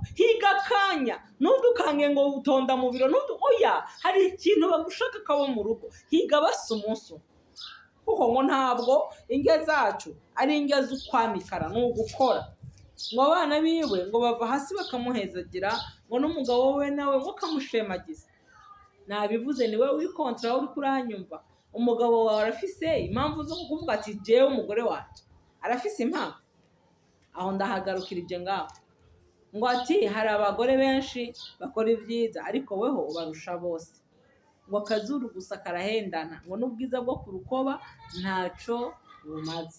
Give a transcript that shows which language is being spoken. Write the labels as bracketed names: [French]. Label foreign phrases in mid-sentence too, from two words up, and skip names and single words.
[Rundi] Higa akanya, ntudukange ngo utonda mu biro, oya, hari ikintu bagushaka kabo mu rugo. Higa basi umunsi umwe, kuko ngo ntabwo indyo zacu ari indyo z'ukwamikara, ni ugukora. Ngo abana biwe ngo bava hasi bakamuhezagira, ngo n'umugabo we nawe ngo kamushemagiza. Nabivuze ni we wikontara uri kuranyumva. Umugabo wawe arafise impamvu zo kuvuga ati jewe umugore wacu arafise impamvu. Aho ndahagarukira ibyo ngaho, ngo ati hari abagore benshi bakora ibyiza ariko weho ubarusha bose. Ngo akazuru gusa karahendana, ngo n'ubwiza bwo ku rukoba ntaco bumaze.